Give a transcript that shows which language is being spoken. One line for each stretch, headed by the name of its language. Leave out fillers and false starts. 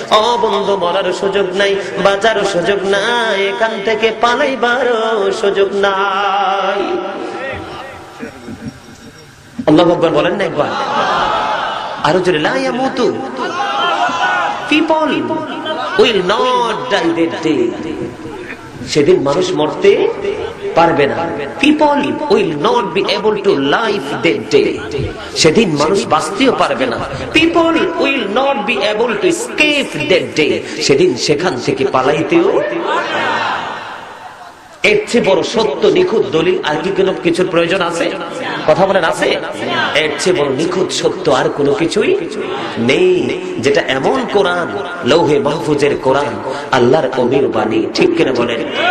Bangla: ও বন্ধু, মরার সুযোগ নাই, বাঁচার সুযোগ নাই, এখান থেকে পালাইবারও সুযোগ নাই। আল্লাহু আকবার বলেন না একবার? আরো জোরে, লা ইয়ামুতু,
English: people will not die that day,
Bangla: সেদিন মানুষ মরতে পারবে না।
English: people will not be able to live that day,
Bangla: সেদিন মানুষ বাঁচতেও পারবে না।
English: people will not be able to escape that day,
Bangla: সেদিন সেখান থেকে পালাইতেও। এর চেয়ে বড় সত্য নিখুঁত দলিল আর কি কোনো কিছুর প্রয়োজন আছে? কথা বলেন, আছে? এর চেয়ে বড় নিখুঁত সত্য আর কোনো কিছুই নেই, যেটা এমন কোরআন, লৌহে মাহফুজের কোরআন, আল্লাহর অমীর বাণী। ঠিক কিনা বলেন?